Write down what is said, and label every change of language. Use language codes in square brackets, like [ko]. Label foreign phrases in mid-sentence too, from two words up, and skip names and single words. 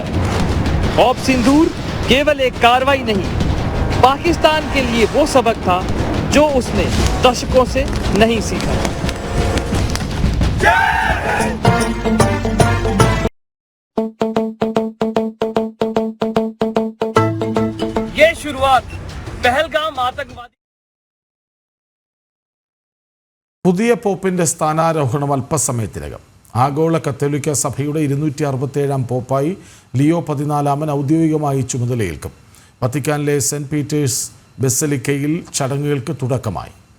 [hi] ऑप सिंदूर केवल एक कार्रवाई नहीं, पाकिस्तान के लिए वो सबक था जो उसने दशकों से नहीं सीखा. ये शुरुआत पहलगाम आतंकवादी. [ml] പുതിയ പോപ്പിന്റെ സ്ഥാനാരോഹണം അല്പസമയത്തിനകം. ആഗോള കത്തോലിക്ക സഭയുടെ 267 പോപ്പായി ലിയോ 14 ഔദ്യോഗികമായി ചുമതലയേൽക്കും. വത്തിക്കാനിലെ സെന്റ് പീറ്റേഴ്സ് ബസലിക്കയിൽ ചടങ്ങുകൾക്ക് തുടക്കമായി.